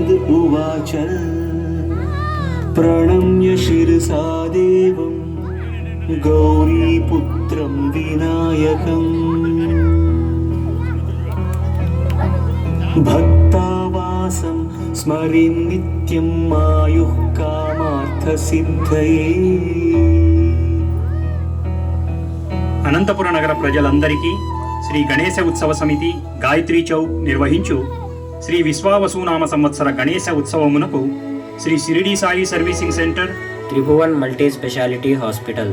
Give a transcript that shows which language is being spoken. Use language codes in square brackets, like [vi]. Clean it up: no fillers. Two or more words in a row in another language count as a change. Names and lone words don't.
[sa] उवाच प्रणम्य शिरसा देवं गौरीपुत्रं विनायकम् भक्तावासं स्मरेन् नित्यं आयुः कामार्थसिद्धये। [te] అనంతపుర నగర ప్రజలందరికీ శ్రీ గణేశ ఉత్సవ సమితి గాయత్రీ చౌక్ నిర్వహించు శ్రీ విశ్వావసునామ సంవత్సర గణేశ ఉత్సవమునకు శ్రీ షిరిడి సాయి సర్వీసింగ్ సెంటర్, త్రిభువన్ మల్టీ స్పెషాలిటీ హాస్పిటల్